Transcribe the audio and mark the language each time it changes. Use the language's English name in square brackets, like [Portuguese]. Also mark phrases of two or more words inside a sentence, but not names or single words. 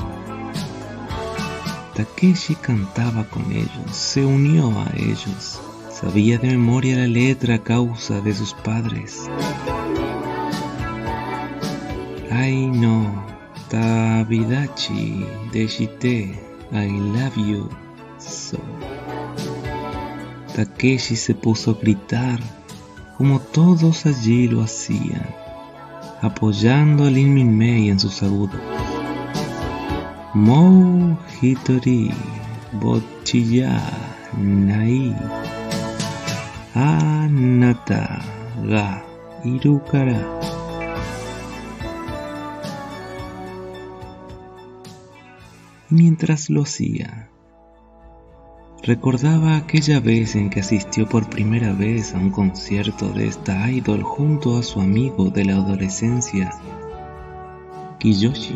[Spanish] Takeshi cantaba con ellos, se unió a ellos, sabía de memoria la letra a causa de sus padres. [Japanese] 愛の、旅立ちでして, [English] I love you so. [Spanish] Takeshi se puso a gritar, como todos allí lo hacían, apoyando a Lin Minmei en sus agudos. [Japanese] もう一人ぼっちやない あなたがいるから. [Spanish] Mientras lo hacía, recordaba aquella vez en que asistió por primera vez a un concierto de esta idol junto a su amigo de la adolescencia, Kiyoshi.